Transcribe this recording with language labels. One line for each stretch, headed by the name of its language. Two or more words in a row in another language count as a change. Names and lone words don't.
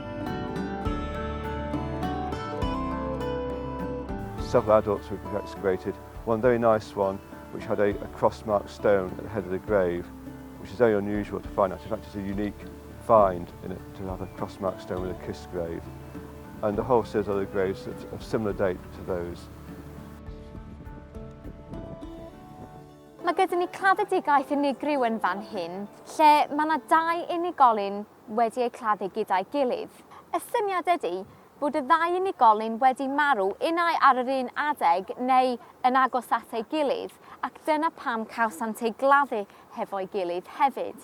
English: Several adults we've excavated. One very nice one which had a cross-marked stone at the head of the grave, which is very unusual to find out. In fact, it's a unique find in it to have a cross-marked stone with a kissed grave. And a whole series of other graves of similar date to those.
Welsh: Mae gyda ni claddedigaeth unigryw yn fan hyn, lle mae yna 2 unigolyn wedi eu claddu gyda'i gilydd. Y syniad ydy bod y 2 unigolyn wedi marw unai ar yr un adeg neu yn agos at ei gilydd, ac dyna pam cawsant eu gladdu hefo'i gilydd hefyd.